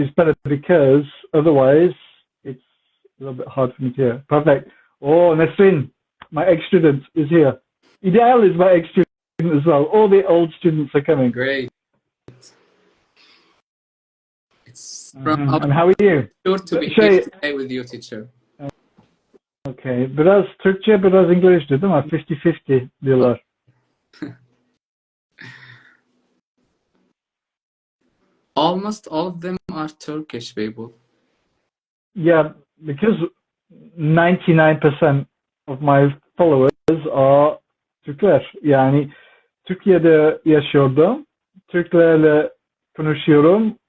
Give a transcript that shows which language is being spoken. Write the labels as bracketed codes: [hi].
[en] It's better because otherwise it's a little bit hard for me to hear. Perfect. Oh, Nesrin, my ex-student is here. Ideal is my ex-student as well. All the old students are coming. Great. It's from And how are you? sure to be here today with you, teacher. Okay. [tr] Biraz Türkçe, biraz İngilizce değil mi? 50-50 diyorlar. [en] Almost all of them are Turkish people. Yeah, because 99% of my followers are Türkler. [tr] Yani Türkiye'de yaşıyordum. Türklerle konuşuyorum.